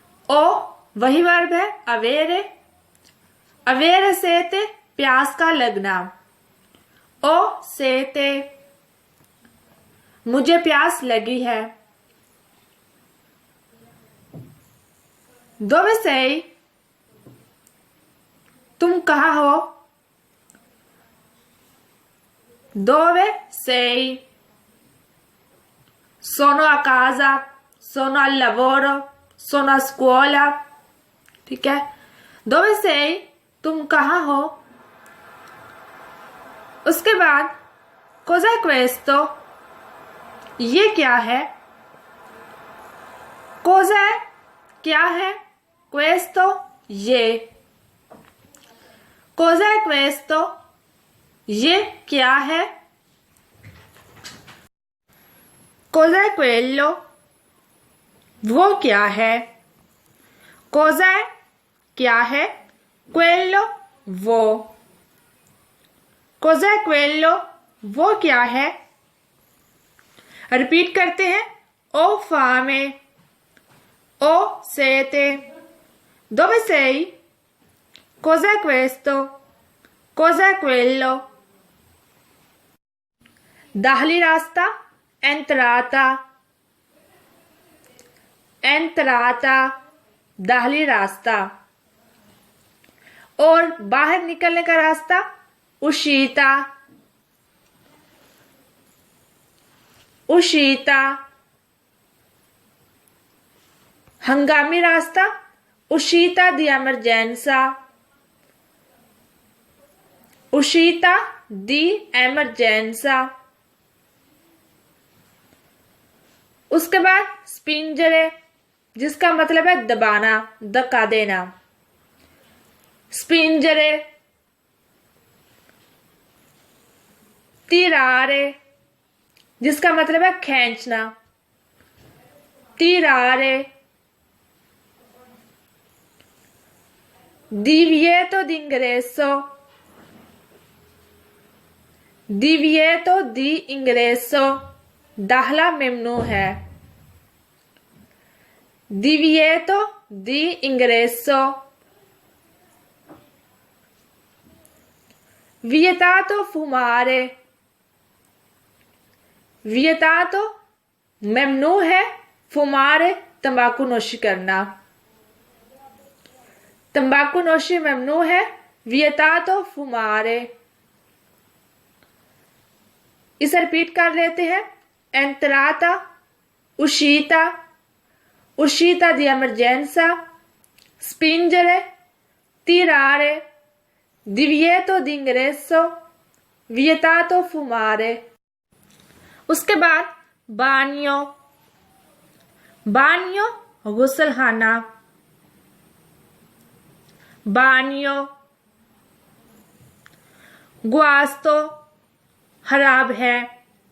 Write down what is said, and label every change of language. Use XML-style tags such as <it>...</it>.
<hi>ओ वही वर्ब है avere।</hi> <it>avere sete</it> <hi>प्यास का लगना। ओ sete, मुझे प्यास लगी है।</hi> <it>dove sei,</it> <hi>तुम कहाँ हो।</hi> <it>dove sei, sono a casa, sono al lavoro, sono a scuola,</it> <hi>ठीक है। dove sei, तुम कहाँ हो। उसके बाद</hi> <it>cos'è questo,</it> <hi>ये क्या है। cos'è क्या है, questo ये।</hi> <it>cos'è questo,</it> <hi>ये क्या है।</hi> <it>cos'è quello,</it> <hi>वो क्या है। cos'è क्या है, quello वो।</hi> <it>cos'è quello,</it> <hi>वो क्या है। रिपीट करते हैं।</hi> <it>o fame, o sete, dove sei, cos'è questo, cos'è quello।</it> <hi>दाहली रास्ता entrata, entrata दाहली रास्ता। और बाहर निकलने का रास्ता uscita, uscita। हंगामी रास्ता</hi> <it>uscita di emergenza, uscita di emergenza।</it> <hi>उसके बाद spingere, जिसका मतलब है दबाना, धक्का देना।</hi> <it>spingere।</it> <hi>tirare, जिसका मतलब है खींचना।</hi> <it>tirare। divieto d'ingresso, divieto di ingresso</it> <hi>दाखला ममनू है।</hi> <it>divieto di ingresso। vietato fumare,</it> <hi>vietato ममनू है, fumare तंबाकू नोशी करना। तंबाकू नोशी ममनू है,</hi> <it>vietato fumare।</it> <hi>इसे रिपीट कर लेते हैं।</hi> <it>entrata, uscita, uscita di emergenza, spingere, tirare, divieto d'ingresso, vietato fumare।</it> <hi>उसके बाद bagno, bagno गुसलखाना।</hi> <it>bagno।</it> <hi>गुआस्तो खराब है।</hi>